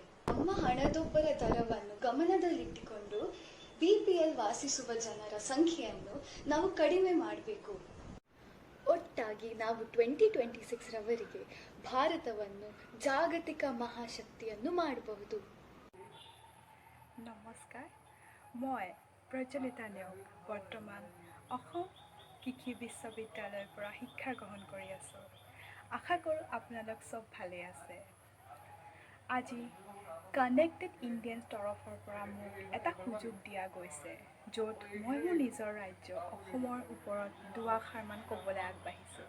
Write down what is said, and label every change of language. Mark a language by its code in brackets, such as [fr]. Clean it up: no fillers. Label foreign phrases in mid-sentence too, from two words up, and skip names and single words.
[kn] ನಮ್ಮ ಹಣದುಬ್ಬರ ದರವನ್ನು ಗಮನದಲ್ಲಿಟ್ಟುಕೊಂಡು BPL ವಾಸಿಸುವ ಜನರ ಸಂಖ್ಯೆಯನ್ನು ನಾವು ಕಡಿಮೆ ಮಾಡಬೇಕು. ಒಟ್ಟಾಗಿ ನಾವು 2026 ರವರೆಗೆ ಭಾರತವನ್ನು ಜಾಗತಿಕ ಮಹಾಶಕ್ತಿಯನ್ನು ಮಾಡಬಹುದು. [as] নমস্কাৰ, মই প্ৰজ্বলিতা নেওগ বৰ্তমান অসম কৃষি বিশ্ববিদ্যালয়ৰ পৰা শিক্ষা গ্ৰহণ কৰি আছোঁ। আশা কৰোঁ আপোনালোক চব ভালে আছে। আজি কানেক্টেড ইণ্ডিয়ান তৰফৰ পৰা মোক এটা সুযোগ দিয়া গৈছে, য'ত মই মোৰ নিজৰ ৰাজ্য অসমৰ ওপৰত দুআষাৰমান ক'বলৈ আগবাঢ়িছোঁ।